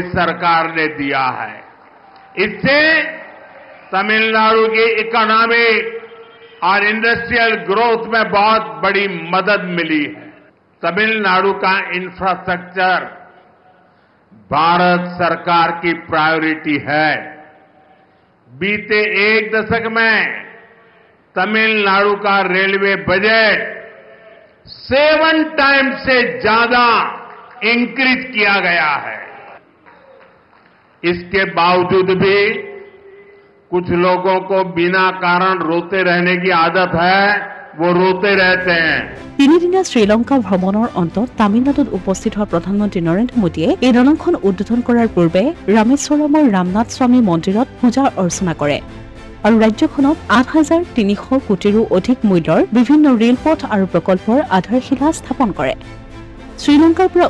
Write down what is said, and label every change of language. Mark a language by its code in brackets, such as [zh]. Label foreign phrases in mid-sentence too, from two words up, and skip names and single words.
[hi] सरकार ने दिया है इससे तमिलनाडु की इकोनॉमिक और [en] industrial growth [hi] में बहुत बड़ी मदद मिली है तमिलनाडु का इंफ्रास्ट्रक्चर भारत सरकार की प्रायोरिटी है बीते एक दशक में तमिलनाडु का [en] railway budget [hi] 7 टाइम्स से ज्यादा इंक्रीज किया गया है इसके बावजूद भी कुछ लोगों को बिना कारण रोते रहने की आदत है वो रोते रहते हैं [as] তিনিদিনীয়া শ্ৰীলংকা ভ্ৰমণৰ অন্তত তামিলনাডুত উপস্থিত হোৱা প্ৰধানমন্ত্ৰী নৰেন্দ্ৰ মোদীয়ে এই দলংখন উদ্বোধন কৰাৰ পূৰ্বে ৰামেশ্বৰমৰ ৰামনাথ স্বামী মন্দিৰত পূজা অৰ্চনা কৰে আৰু ৰাজ্যখনত 8,300 কোটিৰো অধিক মূল্যৰ বিভিন্ন ৰেলপথ আৰু প্ৰকল্পৰ আধাৰশিলা স্থাপন কৰে শ্ৰীলংকাৰ পৰা